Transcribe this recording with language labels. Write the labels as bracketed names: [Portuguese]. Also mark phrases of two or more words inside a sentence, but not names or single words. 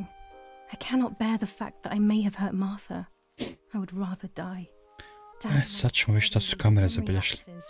[English] I cannot bear the fact that I may have hurt Martha. I would rather die. Damn, [Bosnian] Sad ćemo vidjeti šta su kamere [English] memory [Bosnian] zabilješile. [English] lapses.